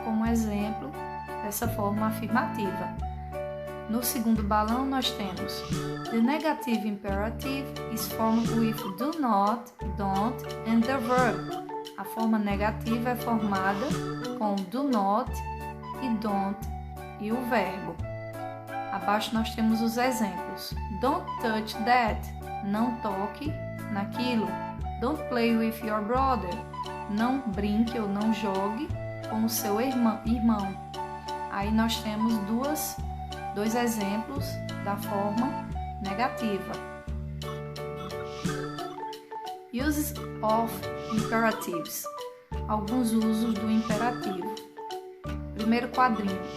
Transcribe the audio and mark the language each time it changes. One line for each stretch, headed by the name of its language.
Portuguese: Como exemplo dessa forma afirmativa. No segundo balão nós temos
English: The negative imperative is formed with do not, don't and the verb.
Portuguese: A forma negativa é formada com do not e don't e o verbo. Abaixo nós temos os exemplos.
English: Don't touch that.
Portuguese: Não toque naquilo.
English: Don't play with your brother.
Portuguese: Não brinque ou não jogue com o seu irmão. Aí nós temos dois exemplos da forma negativa.
English: Uses of imperatives.
Portuguese: Alguns usos do imperativo. Primeiro quadrinho.